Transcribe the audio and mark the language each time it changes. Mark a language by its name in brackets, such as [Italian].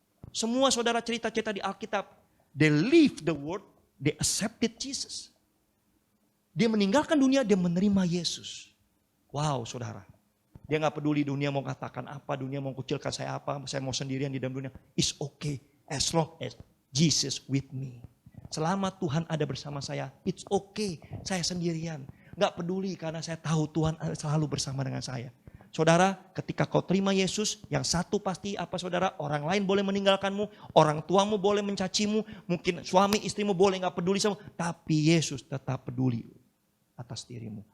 [Indonesian] Semua saudara cerita-cerita di Alkitab, [English] they leave the world, they accepted Jesus. [Indonesian] Dia meninggalkan dunia, dia menerima Yesus. Wow saudara. Dia gak peduli dunia mau katakan apa, dunia mau kucilkan saya apa, saya mau sendirian di dalam dunia. [English] It's okay as long as Jesus with me. [Indonesian] Selama Tuhan ada bersama saya, [English] it's okay, [Indonesian] saya sendirian. Gak peduli karena saya tahu Tuhan selalu bersama dengan saya. Saudara, ketika kau terima Yesus, yang satu pasti apa saudara? Orang lain boleh meninggalkanmu, orang tuamu boleh mencacimu, mungkin suami istrimu boleh gak peduli sama, tapi Yesus tetap peduli atas dirimu.